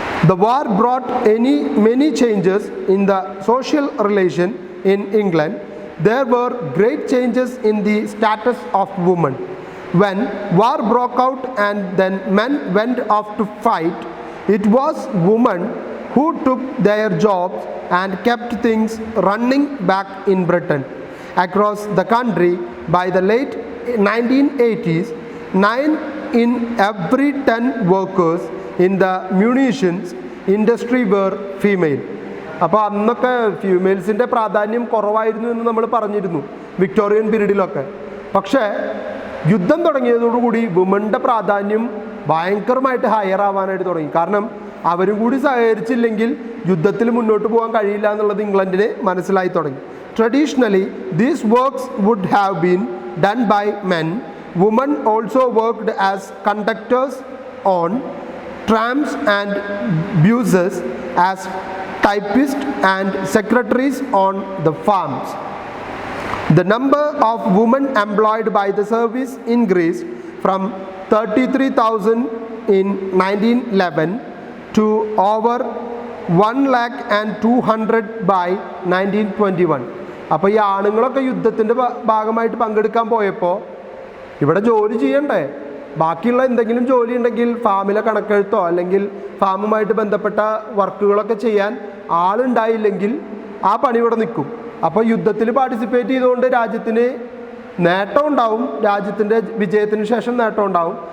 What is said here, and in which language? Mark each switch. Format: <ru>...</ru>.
<en>The war brought many changes in the social relation in England. There were great changes in the status of women. When war broke out and then men went off to fight, it was women who took their jobs and kept things running back in Britain. Across the country, by the late 1980s, 9 in every 10 workers in the munitions industry were female.</en> <ml>അപ്പോൾ അന്നൊക്കെ ഫീമെയിൽസിൻ്റെ പ്രാധാന്യം കുറവായിരുന്നു എന്ന് നമ്മൾ പറഞ്ഞിരുന്നു Victorian പീരീഡിലൊക്കെ. പക്ഷേ യുദ്ധം തുടങ്ങിയതോടുകൂടി വുമൻ്റെ പ്രാധാന്യം ഭയങ്കരമായിട്ട് ഹയർ ആവാനായിട്ട് തുടങ്ങി. കാരണം അവരും കൂടി സഹകരിച്ചില്ലെങ്കിൽ യുദ്ധത്തിൽ മുന്നോട്ട് പോകാൻ കഴിയില്ല എന്നുള്ളത് ഇംഗ്ലണ്ടിന് മനസ്സിലായി തുടങ്ങി.</ml> <en>Traditionally, these works would have been done by men. Women also worked as conductors on trams and buses, as typists and secretaries on the farms. The number of women employed by the service increased from 33,000 in 1911 to over 1,200,000 by 1921.</en> <ml>അപ്പോൾ ഈ ആണുങ്ങളൊക്കെ യുദ്ധത്തിൻ്റെ ഭാഗമായിട്ട് പങ്കെടുക്കാൻ പോയപ്പോൾ ഇവിടെ ജോലി ചെയ്യണ്ടേ? ബാക്കിയുള്ള എന്തെങ്കിലും ജോലി ഉണ്ടെങ്കിൽ ഫാമിലെ കണക്കെഴുത്തോ അല്ലെങ്കിൽ ഫാമുമായിട്ട് ബന്ധപ്പെട്ട വർക്കുകളൊക്കെ ചെയ്യാൻ ആളുണ്ടായില്ലെങ്കിൽ ആ പണി ഇവിടെ നിൽക്കും. അപ്പോൾ യുദ്ധത്തിൽ പാർട്ടിസിപ്പേറ്റ് ചെയ്തുകൊണ്ട് രാജ്യത്തിന് നേട്ടം ഉണ്ടാവും, രാജ്യത്തിൻ്റെ വിജയത്തിന് ശേഷം നേട്ടം ഉണ്ടാവും.</ml>